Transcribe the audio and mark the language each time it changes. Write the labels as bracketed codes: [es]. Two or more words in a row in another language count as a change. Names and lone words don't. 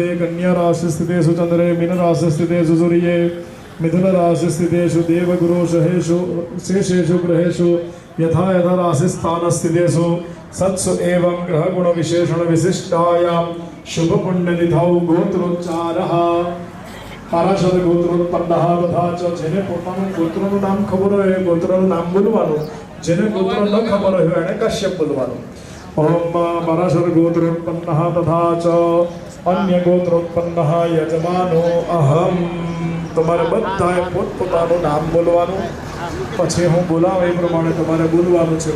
[sa] कन्या राशि स्थितेषु चंद्रे मीन राशि स्थितेषु सूर्ये मिथुन राशि स्थितेषु देवगुरु शेषेषु ग्रहेषु यथा यथा राशि स्थान स्थितेषु सत्सु एवं ग्रह गुण विशेषण विशिष्टायां शुभ पुण्य निधौ गोत्रोच्चारः पाराशर गोत्रोत्पन्नः तथा च जेने [gu] પોતાનું ગોત્રનું નામ ખબર હોય એ ગોત્રનું નામ બોલવાનું, જેને ગોત્ર ન ખબર હોય એને કશ્યપ બોલવાનું. [sa] ओम पराशर गोत्रोत्पन्नः तथा च अन्य गोत्रोत्पन्नः यजमानो अहम. [gu] તમારે બધાએ પોતપોતાનું નામ બોલવાનું, પછી હું બોલાવ એ પ્રમાણે તમારે બોલવાનું છે.